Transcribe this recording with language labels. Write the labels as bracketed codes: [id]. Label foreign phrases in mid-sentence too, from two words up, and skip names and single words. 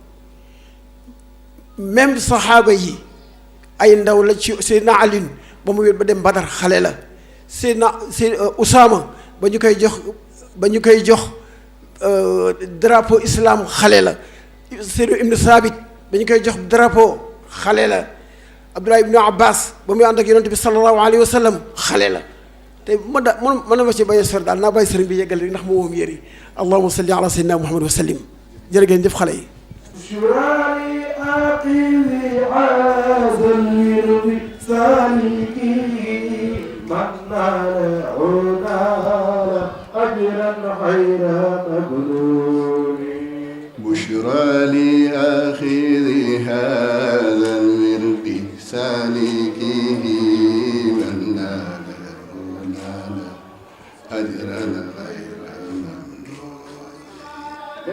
[wo] même saxaaba yi ay ndaw la ci Seydina Ali ba mu wéet ba dem Badar xale la Seydina Usaama ba ñu koy jox drapeau islam xale la Seydina Ibn Saabit ba ñu koy jox drapeau xale la Abdullah ibn Abbas ba muy ànd ak yonent bi [ar] صلى الله عليه وسلم [wo] xale la te mën na ma ci bañ a sori daal naa bàyyi sëriñ bi yeggal rek ndax moo moom yëri [ar] اللهم صل على سيدنا محمد وسلم [wo] jërë ngeen jëf xale yi [ar] بشرى لآخذ هذا الورد سالكه من نال أجرا غير ممنون